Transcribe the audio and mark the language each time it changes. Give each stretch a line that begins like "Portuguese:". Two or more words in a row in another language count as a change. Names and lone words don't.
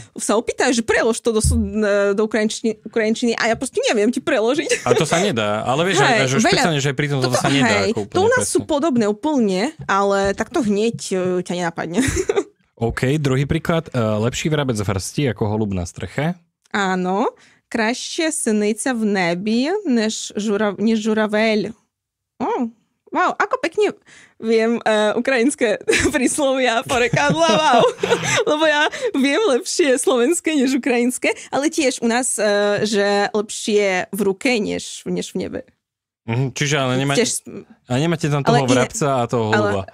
Slovak: Sa opýtajú, že prelož to do ukrajinčiny a ja proste neviem ti preložiť. Ale to sa nedá. Ale vieš, že špeciálne, že pri tom to sa nedá. To u nás sú podobné úplne, ale takto hneď ťa nenapadne. OK, druhý príklad. Lepší vrabec v hrsti ako holub na streche. Áno.
Ukrainian: Краще синиця в небі, ніж журавель.
Slovak: Wow, ako pekne viem ukrajinské príslovia, porekadla, wow. Lebo ja viem lepšie slovenské než ukrajinské, ale tiež u nás, že lepšie v ruke než v nebe. Čiže ale nemáte tam toho vrabca a toho holuba.